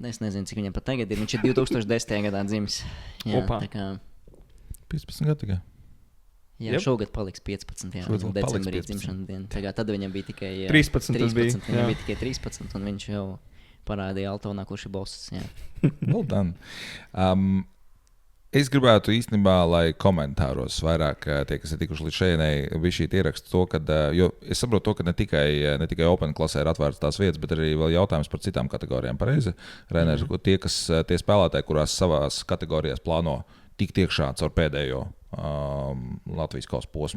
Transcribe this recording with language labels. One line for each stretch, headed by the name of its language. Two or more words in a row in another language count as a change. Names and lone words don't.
Latvian: Es nezinu, cik viņam pat tagad ir. Viņš ir 2010. gadā dzimis. Jā, Opā. Tā kā... 15 gadu tikai. Jā, šogad paliks 15. Jā, decembrī dzimšana diena. Tad viņam bija tikai 13. Viņam bija tikai 13, un viņš jau parādīja Altonā, kurš ir boss.
English: Well done.
Latvian: Es gribētu īstenībā, lai komentāros vairāk tie, kas ir tikuši līdz šejienai, bija šī ieraksta to, ka, jo es saprotu to, ka ne tikai Open klasē ir atvērts tās vietas, bet arī vēl jautājums par citām kategorijām. Pareizi, Rainers, tie spēlētāji, kurās savās kategorijās plāno tikt iekšā caur pēdējo Latvijas kausa posmu.